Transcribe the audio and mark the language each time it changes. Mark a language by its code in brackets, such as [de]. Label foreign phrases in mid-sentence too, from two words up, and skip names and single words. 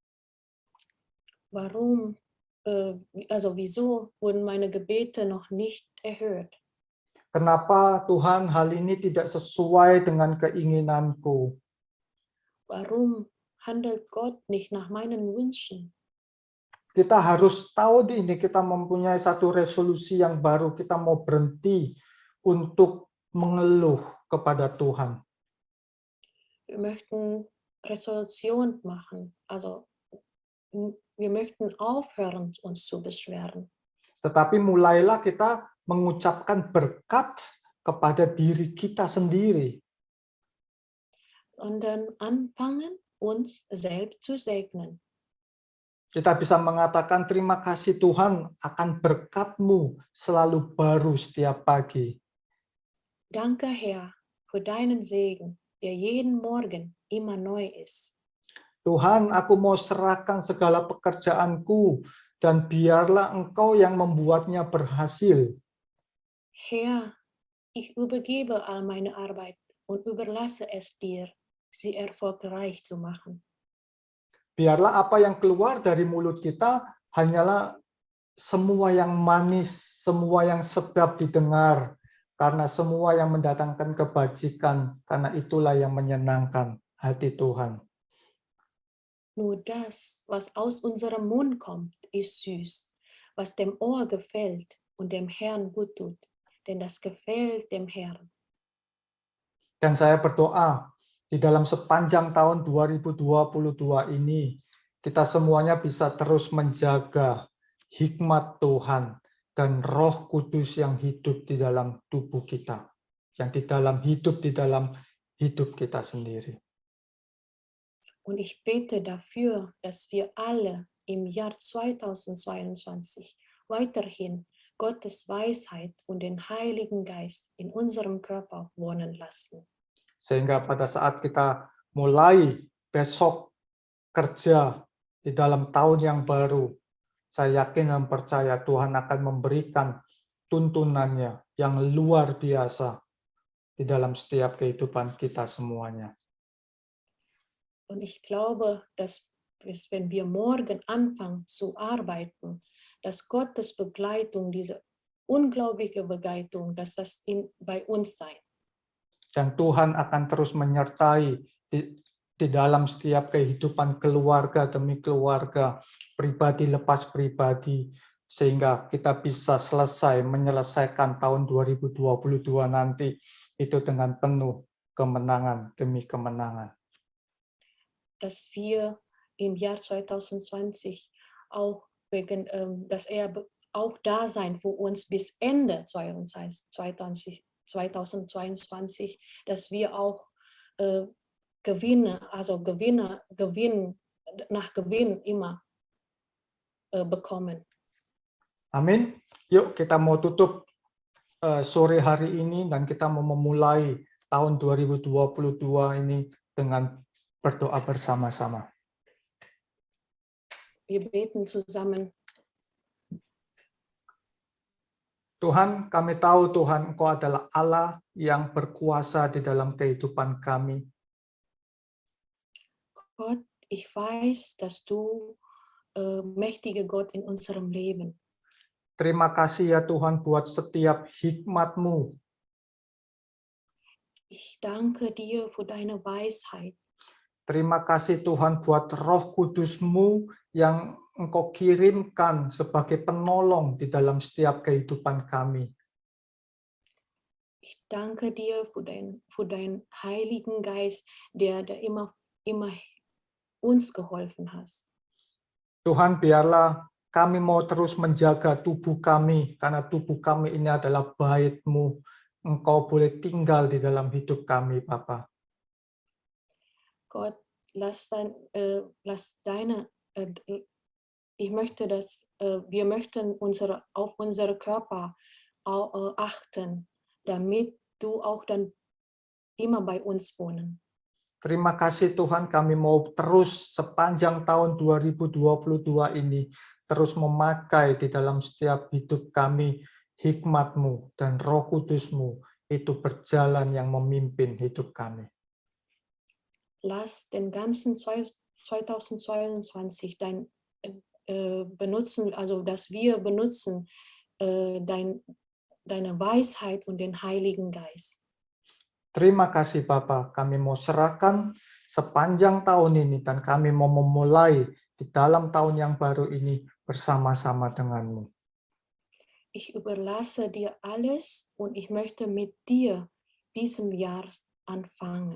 [de] Warum, wieso wurden meine Gebete noch nicht erhört? [id] Kenapa Tuhan hal ini tidak sesuai dengan keinginanku? [de] Warum handelt Gott nicht nach meinen Wünschen? [id] Kita harus tahu ini, kita mempunyai satu resolusi yang baru, kita mau berhenti untuk mengeluh kepada Tuhan. [de] Wir möchten Resolution machen, also wir möchten aufhören, uns zu beschweren. [id] Tetapi mulailah kita mengucapkan berkat kepada diri kita sendiri. [de] Sondern anfangen, uns selbst zu segnen. [id] Kita bisa mengatakan terima kasih Tuhan akan berkat-Mu selalu baru setiap pagi. [de] Danke Herr für deinen Segen, der jeden Morgen immer neu ist. [id] Tuhan, aku mau serahkan segala pekerjaanku dan biarlah Engkau yang membuatnya berhasil. [de] Herr, ich übergebe all meine Arbeit und überlasse es dir, sie erfolgreich zu machen. [id] Biarlah apa yang keluar dari mulut kita hanyalah semua yang manis, semua yang sedap didengar, karena semua yang mendatangkan kebajikan, karena itulah yang menyenangkan hati Tuhan. [de] Nur das, was aus unserem Mund kommt, ist süß, was dem Ohr gefällt und dem Herrn gut tut, denn das gefällt dem Herrn. [id] Dan saya berdoa, di dalam sepanjang tahun 2022 ini, kita semuanya bisa terus menjaga hikmat Tuhan dan Roh Kudus yang hidup di dalam tubuh kita, yang hidup di dalam hidup kita sendiri. [de] Und ich bete dafür, dass wir alle im Jahr 2022 weiterhin Gottes Weisheit und den Heiligen Geist in unserem Körper wohnen lassen. [id] Sehingga pada saat kita mulai besok kerja di dalam tahun yang baru, saya yakin dan percaya Tuhan akan memberikan tuntunannya yang luar biasa di dalam setiap kehidupan kita semuanya. [de] Und ich glaube, dass wenn wir morgen anfangen zu arbeiten, dass Gottes Begleitung, diese unglaubliche Begleitung, dass das bei uns sein. [id] Dan Tuhan akan terus menyertai di dalam setiap kehidupan keluarga demi keluarga, pribadi lepas pribadi, sehingga kita bisa menyelesaikan tahun 2022 nanti itu dengan penuh kemenangan demi kemenangan. [de] Dass wir im Jahr 2020 auch dass auch da sein für uns bis Ende 2022, dass wir auch Gewinn nach Gewinn immer bekommen. [id] Amin. Yuk kita mau tutup sore hari ini dan kita mau memulai tahun 2022 ini dengan berdoa bersama-sama. [de] Wir beten zusammen. [id] Tuhan, kami tahu Tuhan, Engkau adalah Allah yang berkuasa di dalam kehidupan kami. [de] Gott, ich weiß, dass du mächtiger Gott in unserem Leben. [id] Terima kasih ya Tuhan buat setiap hikmat-Mu. [de] Ich danke dir für deine Weisheit. [id] Terima kasih Tuhan buat Roh Kudus-Mu yang Engkau kirimkan sebagai penolong di dalam setiap kehidupan kami. [de] Ich danke dir für deinen Heiligen Geist, der immer uns geholfen hast. [id] Tuhan, biarlah kami mau terus menjaga tubuh kami, karena tubuh kami ini adalah bait-Mu. Engkau boleh tinggal di dalam hidup kami, Bapa. [de] Gott, ich möchte, dass wir möchten auf unsere Körper achten, damit du auch dann immer bei uns wohnen. [id] Terima kasih Tuhan, kami mau terus sepanjang tahun 2022 ini terus memakai di dalam setiap hidup kami hikmat-Mu dan Roh Kudus-Mu itu berjalan yang memimpin hidup kami. [de] Lass den ganzen 2022 benutzen, also dass wir benutzen deine Weisheit und den Heiligen Geist. [id] Terima kasih Bapa, kami mau serahkan sepanjang tahun ini dan kami mau memulai di dalam tahun yang baru ini bersama-sama dengan-Mu. [de] Ich überlasse dir alles und ich möchte mit dir diesem Jahr anfangen.